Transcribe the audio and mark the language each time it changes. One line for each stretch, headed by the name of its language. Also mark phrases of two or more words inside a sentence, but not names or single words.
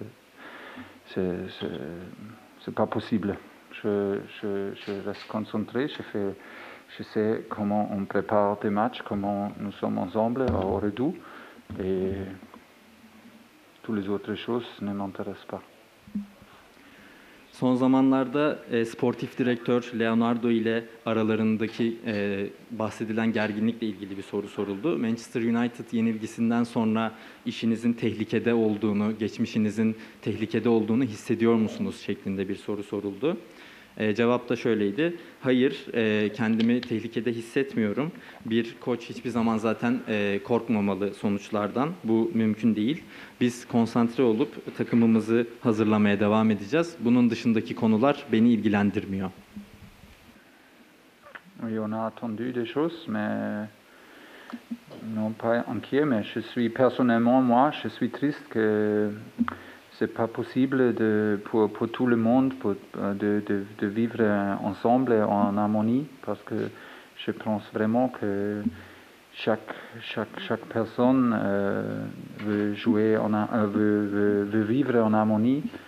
French: C'est pas possible. Je reste concentré, je sais comment on prépare des matchs, comment nous sommes ensemble au Redout, et toutes les autres choses ne m'intéressent pas.
Turkish: Son zamanlarda sportif direktör Leonardo ile aralarındaki bahsedilen gerginlikle ilgili bir soru soruldu. Manchester United yenilgisinden sonra işinizin tehlikede olduğunu, geçmişinizin tehlikede olduğunu hissediyor musunuz şeklinde bir soru soruldu. Cevap da şöyleydi. Hayır, kendimi tehlikede hissetmiyorum. Bir koç hiçbir zaman zaten korkmamalı sonuçlardan. Bu mümkün değil. Biz konsantre olup takımımızı hazırlamaya devam edeceğiz. Bunun dışındaki konular beni ilgilendirmiyor.
French: Oui, on a attendu des choses, mais non pas inquiet, mais je suis personnellement, moi, je suis triste que c'est pas possible pour tout le monde de vivre ensemble en harmonie, parce que je pense vraiment que chaque personne veut jouer, veut vivre en harmonie.